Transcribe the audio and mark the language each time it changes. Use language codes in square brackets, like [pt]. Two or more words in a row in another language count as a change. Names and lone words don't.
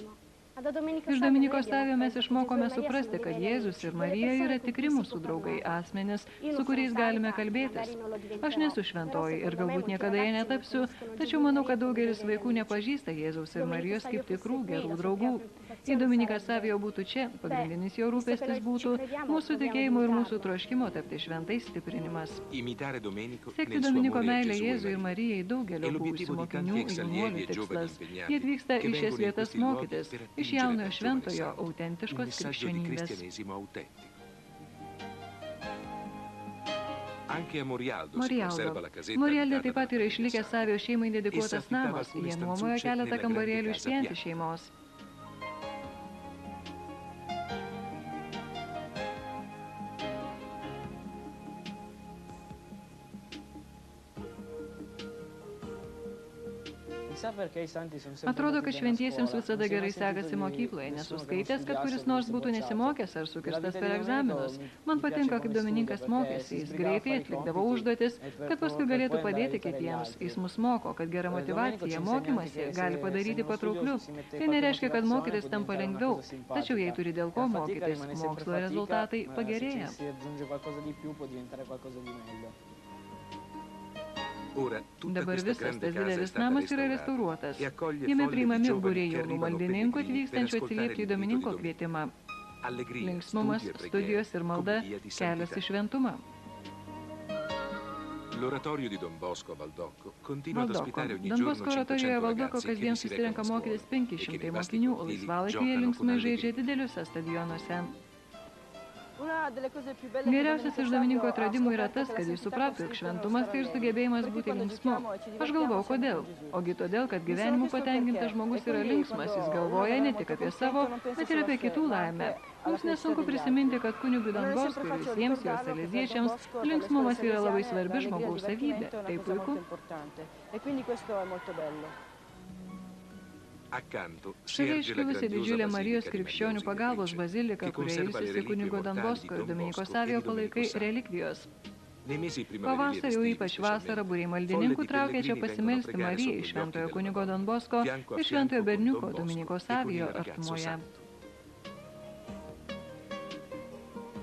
[lt] Iš Dominiko Savio mes išmokome suprasti, kad Jėzus ir Marija yra tikri mūsų draugai, asmenys, su kuriais galime kalbėtis. Aš nesu šventoji ir galbūt niekada jie netapsiu, tačiau manau, kad daugelis vaikų nepažįsta Jėzaus ir Marijos kaip tikrų gerų draugų. Jei Dominikas Savio būtų čia, pagrindinis jo rūpestis būtų mūsų tikėjimo ir mūsų troškimo tapti šventais stiprinimas. [it] Imitare Domenico [lt] Sekti [it] nel suo [lt] Dominiko [it] amore a [lt] meilę [it] Gesù e [lt] Jėzui ir [it] Maria. [lt] Marijai daugelio [it] E [lt] buvusių [it] l'obiettivo di tanti [lt] mokinių [it] ex [lt] ir [it] allievi [lt] jaunuolių [it] e giovani [lt] tikslas. [it] impegnati [lt] Jie atvyksta [it] che [lt] į šias [it] vengono in [lt] vietas [it] questi luoghi [lt] mokytis [it] per [lt] iš [it] attingere [lt] jaunojo [it] dal giovane [lt] šventojo [it] santo il [lt] autentiškos [it] messaggio di [lt] krikščionybės. [it] cristianesimo autentico. Anche a Morialdo si Morialdo. conserva la casetta [lt] Morialde [it] abitata [lt] taip pat yra [it] dalla [lt] išlikęs [it] famiglia [lt] Savio šeimai dedikuotas [it] Jis affittava [lt] namas. [it] alcune [lt] Jie nuomojo [it] stanzucce [lt] keletą [it] nella [lt] kambarėlių [it] grande casa [lt] išvien [it] bianca. [lt] šeimos. Atrodo, kad šventiesiems visada gerai sekasi mokykloje, nesu skaitęs, kad kuris nors būtų nesimokęs ar sukirstas per egzaminus. Man patinka, kaip Domininkas mokėsi, jis greitai atlikdavo užduotis, kad paskui galėtų padėti kitiems. Jis mus moko, kad gera motyvacija mokymasi gali padaryti patraukliu. Tai nereiškia, kad mokytis tampa lengviau, tačiau jei turi dėl ko mokytis, mokslo rezultatai pagerėja. [it] Ora, tutta [lt] Dabar [it] questa [lt] visas [it] grande [lt] tas [it] casa è [lt] didelis [it] stata [lt] namas yra [it] restaurata [lt] restauruotas. [it] e accoglie [lt] Jame [it] folle di [lt] priimami [it] giovani [lt] būriai [it] che [lt] jaunų [it] arrivano [lt] maldininkų [it] pellegrini per [lt] atvykstančių [it] ascoltare [lt] atsiliepti į [it] l'invito di [lt] Dominiko [it] Domenico. [lt] kvietimą. [it] Allegria, [lt] Linksmumas, [it] studi e preghiere, [lt] studijos ir malda, [it] come via di [lt] kelias [it] santità. [lt] į šventumą. [it] L'oratorio di Don Bosco a Valdocco continua ad [lt] Valdoko. [it] ospitare ogni [lt] Don [it] giorno [lt] Bosco oratorijoje [it] 500 [lt] Valdoko [it] ragazzi che [lt] kasdien [it] vi si [lt] susirenka [it] recano a [lt] mokytis [it] scuola e che [lt] 500 [it] nei vasti [lt] mokinių, [it] cortili [lt] laisvalaikyje [it] giocano [lt] linksmai [it] con [lt] žaidžia [it] allegria. [lt] dideliuose stadionuose. Geriausias iš Dominiko atradimų yra tas, kad jis suprato, jog šventumas tai ir sugebėjimas būti linksmu. Aš galvau, kodėl. Ogi todėl, kad gyvenimu patenkintas žmogus yra linksmas, jis galvoja ne tik apie savo, bet ir apie kitų laimę. Mums nesunku prisiminti, kad kunigui Don Bosco ir visiems jo saleziečiams linksmumas yra labai svarbi žmogaus savybė. Tai puiku. [it] Accanto [lt] Šalia [it] si erge la [lt] iškilusi [it] grandiosa [lt] didžiulė Marijos [it] basilica di [lt] krikščionių [it] Maria [lt] pagalbos [it] Auxiliatrice, [lt] bazilika, [it] che [lt] kurioje [it] conserva le [lt] ilsisi [it] reliquie [lt] kunigo Don [it] mortali [lt] Bosco [it] di [lt] ir [it] Don [lt] Dominiko [it] Bosco e [lt] Savio [it] di Domenico [lt] palaikai [it] Savio. [lt] relikvijos. [it] Nei mesi primaverili [lt] Pavasarį, [it] estivi [lt] ypač vasarą, [it] specialmente, [lt] būriai [it] folle [lt] maldininkų [it] di [lt] traukia čia [it] pellegrini vengono a [lt] pasimelsti [it] pregare [lt] Marijai, [it] sotto gli [lt] šventojo [it] occhi [lt] kunigo [it] della [lt] Don [it] Madonna, [lt] Bosco [it] fianco a [lt] ir [it] fianco [lt] šventojo [it] con [lt] berniuko [it] Don Bosco [lt] Dominiko [it] e con il [lt] Savio [it] ragazzo [lt] artumoje. [it] santo.